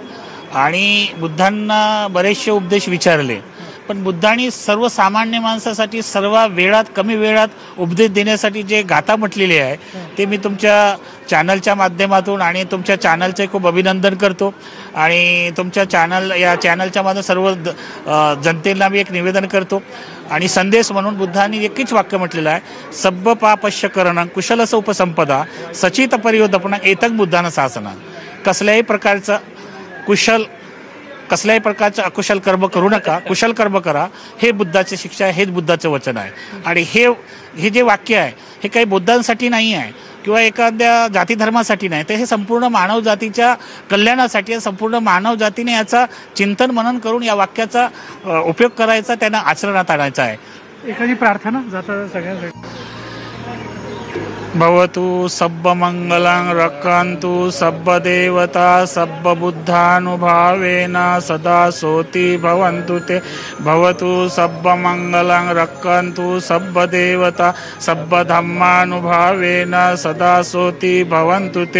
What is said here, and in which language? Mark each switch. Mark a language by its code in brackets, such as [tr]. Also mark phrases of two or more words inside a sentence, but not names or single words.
[mr] आणि बुद्धांना बरेचसे उपदेश विचारले, पण बुद्धांनी सर्वसामान्य माणसासाठी सर्व वेळात, कमी वेळात उपदेश देण्यासाठी जे गाथा म्हटलेली आहे ते मी तुमच्या चॅनलच्या माध्यमातून आणि तुमच्या चॅनलचे खूप अभिनंदन करतो. आणि तुमच्या या चॅनलच्या माध्यमातून सर्व जनतेला मी एक निवेदन करतो. आणि संदेश म्हणून बुद्धांनी एकच वाक्य म्हटलेलं आहे, [pi] सब्ब पापश्य करणं कुशलस उपसंपदा सचित परियोदपणा एतक बुद्धानं शासना. [mr] कसल्याही प्रकारचं अकुशल कर्म करू नका, कुशल कर्म करा, हे बुद्धाची शिक्षा आहे, हेच बुद्धाचं वचन आहे. आणि हे जे वाक्य आहे हे काही बुद्धांसाठी नाही आहे किंवा एखाद्या जाती धर्मासाठी नाही, तर हे संपूर्ण मानव जातीच्या कल्याणासाठी, संपूर्ण मानव जातीने याचा चिंतन मनन करून या वाक्याचा उपयोग करायचा, त्यांना आचरणात आणायचा आहे. एखादी प्रार्थना जाता सगळ्यांसाठी. [pi] भवतु सब्ब मंगलं रक्षन्तु सब्ब देवता सब्ब बुद्धानुभावेन सदा सोति भवन्तु ते. भवतु सब्ब मंगलं रक्षन्तु सब्ब देवता सब्ब धम्मानुभावेन सदा सोति भवन्तु ते.